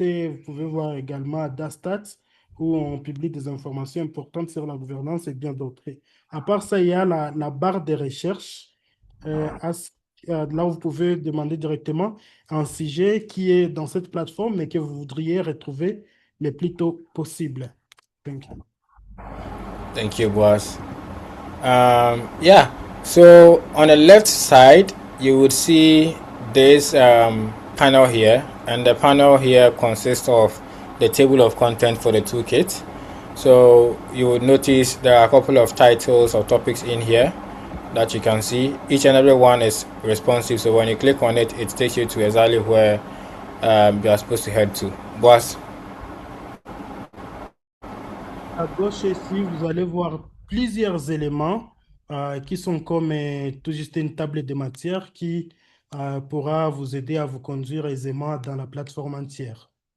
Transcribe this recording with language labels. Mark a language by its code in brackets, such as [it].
[fr] Et vous pouvez voir également Dastat où on publie des informations importantes sur la gouvernance et bien d'autres. À part ça, il y a la barre de recherche. Là, vous pouvez demander directement un sujet qui est dans cette plateforme mais que vous voudriez retrouver le plus tôt possible. [en] Thank you. Thank you, boss. Yeah. So on the left side, you would see this panel here, and the panel here consists of the table of content for the toolkit. So you would notice there are a couple of titles or topics in here that you can see. Each and every one is responsive, so when you click on it, it takes you to exactly where you are supposed to head to. Boss. [fr] À gauche ici, vous allez voir plusieurs éléments qui sont comme tout juste une table de matière qui pourra vous aider à vous conduire aisément dans la plateforme entière.